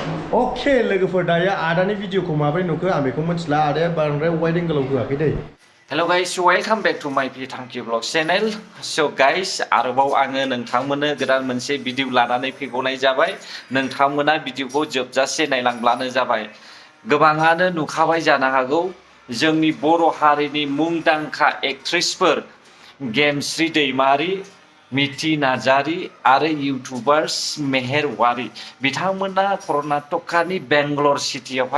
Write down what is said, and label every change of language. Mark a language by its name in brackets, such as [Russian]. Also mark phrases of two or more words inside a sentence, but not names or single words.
[Bodo] अके लोगोफोर दायो आदानि भिडिअखौ माबोरै नुखो आं बेखौ मिथिला आदाया बांद्राय [English] wide angle [Bodo] होआखै दै [English] Hello guys, welcome back to my FWRJWNG channel. So guys, [Bodo] आरोबाव आङो नोंथांमोननो गोदान मोनसे भिडिअ लानानै फैबावनाय जाबाय। नोंथांमोना भिडिअखौ जोबजासे नायलांब्लानो जाबाय। गोबाङानो नुखाबाय जानो हागौ जोंनि बर' हारिनि मुंदांखा एक्ट्रेसफोर गेमस्रि दैमारि, मिथि नार्जारी आरो इउटुबार्स मेहेरवारी बिथांमोना कर्नाटकानि बेंगलर सिटियावहाय